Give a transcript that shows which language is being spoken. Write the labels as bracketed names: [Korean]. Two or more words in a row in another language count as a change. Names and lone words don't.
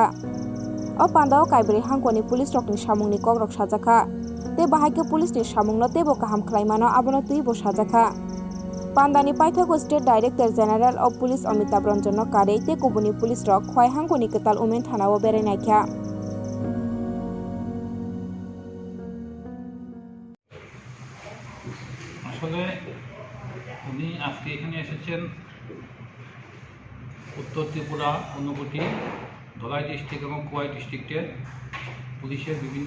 [Kok Borok] O panda kaibri hangkoni Police rok ni samungni kok rok sajaka. Tei bahai Police ni samungno tebo kaham khlaimano abono tui bo sajaka. Pandani paithako [English] State Director General of Police [Kok Borok] Amitabh Ranjani karei tei kubuni police rok khoi hangkoni Ketal Women Thanao berai [Bangla] আসলে উনি আজকে এখানে এসেছেন উত্তর ত্রিপুরা ঊনকোটি ধলাই ডিস্ট্রিক্ট এবং খোয়াই ডিস্ট্রিক্টের পুলিশের বিভিন্ন